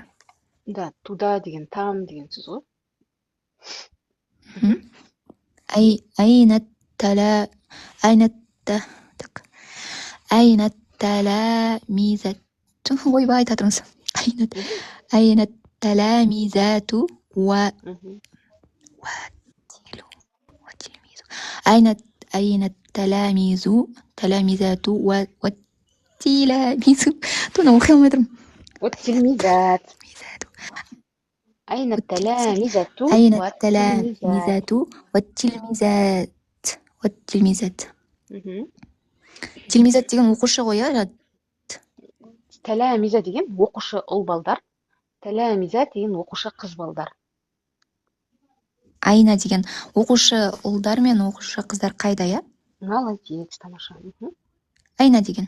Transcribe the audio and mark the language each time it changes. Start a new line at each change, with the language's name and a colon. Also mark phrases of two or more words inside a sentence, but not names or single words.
Kazakh: Да, туда деген, там деген сөз ғой.
Arabic: أين التلميذات.
Kazakh: Ойбай, татыңыз.
Arabic: أين التلاميذات و أين التلاميذات والتلاميذ والتلميذات أين التلاميذات والتلميذات تلميذات
Kazakh: деген оқушы ғой, иә? Тәләмиза деген оқушы ұл балдар, тәләмиза деген оқушы қыз балдар. Айна деген оқушы ұлдар мен оқушы қыздар қайда, иә? Молодец, тамаша. Айна деген